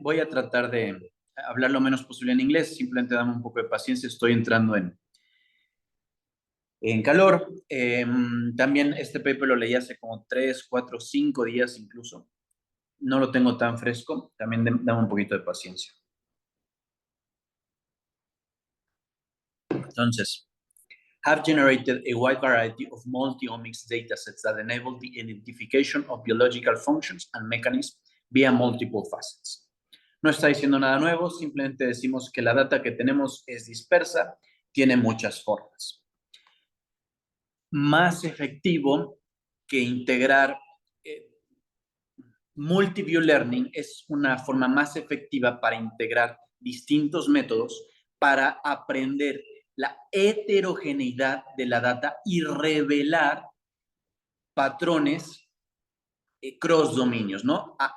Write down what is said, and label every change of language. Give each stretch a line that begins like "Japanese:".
Spanish: Voy a tratar de hablar lo menos posible en inglés, simplemente dame un poco de paciencia, estoy entrando en calor. También este paper lo leí hace como 3, 4, 5 días incluso. No lo tengo tan fresco, también dame un poquito de paciencia.
English: Entonces, have generated a wide variety of multi-omics datasets that enable the identification of biological functions and mechanisms via multiple facets.
Spanish: No está diciendo nada nuevo, simplemente decimos que la data que tenemos es dispersa, tiene muchas formas. Más efectivo que integrar multiview learning es una forma más efectiva para integrar distintos métodos para aprender la heterogeneidad de la data y revelar patrones cross dominios, ¿no?